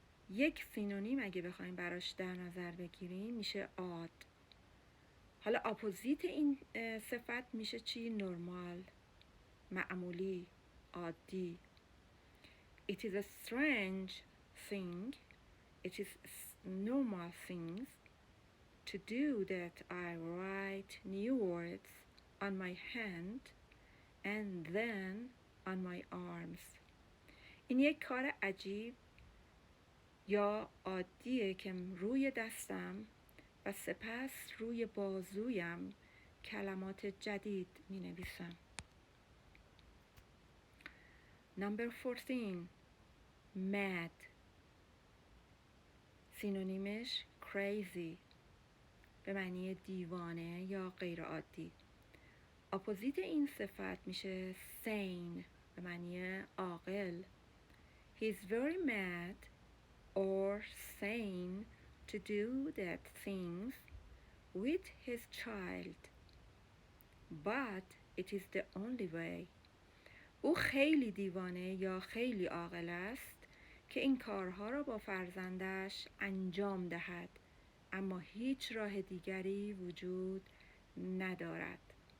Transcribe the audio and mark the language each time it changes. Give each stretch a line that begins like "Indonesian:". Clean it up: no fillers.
Persian: یک سینونیم اگه بخوایم براش در نظر بگیریم میشه odd. حالا اپوزیت این صفت میشه چی؟ نرمال، معمولی، عادی.
English: It is a strange thing, it is normal things to do that I write new words on my hand and then on my arms.
Persian: این یک کار عجیب یا عادیه که روی دستم و سپس روی بازویم کلمات جدید می نویسم.
English: Number 14 mad
Persian: سینونیمش crazy به معنی دیوانه یا غیر عادی. اپوزیت این صفت میشه sane به معنی عاقل.
English: He is very mad or sane to do that things with his child, but it is the only way.
Persian: او خیلی دیوانه یا خیلی عاقل است که این کارها را با فرزندش انجام دهد، اما هیچ راه دیگری وجود ندارد.